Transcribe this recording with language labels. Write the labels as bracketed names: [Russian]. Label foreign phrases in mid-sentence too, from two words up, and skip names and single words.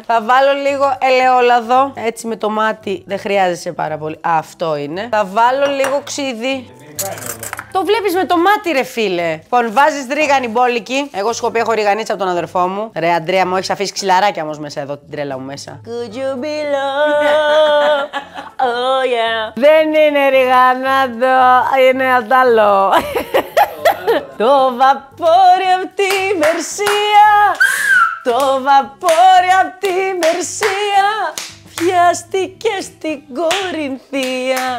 [Greek] Θα βάλω λίγο ελαιόλαδο. Έτσι με το μάτι δεν χρειάζεσαι πάρα πολύ. Αυτό είναι. Θα βάλω λίγο ξύδι. Το βλέπεις με το μάτι ρε φίλε. Λοιπόν, βάζεις ρίγανη μπόλικη. Εγώ σου έχω ριγανίτσα από τον αδερφό μου. Ρε Αντρέα, μου έχεις αφήσει ξυλαράκια όμως μέσα εδώ την τρέλα μου μέσα. [English] Could you be love? Oh yeah. [Greek] Δεν είναι ριγανάτο, είναι αντάλλο. Το βαπόρι απ' τη Μερσία, το βαπόρι απ' τη Μερσία, πιάστηκε στην Κορινθία.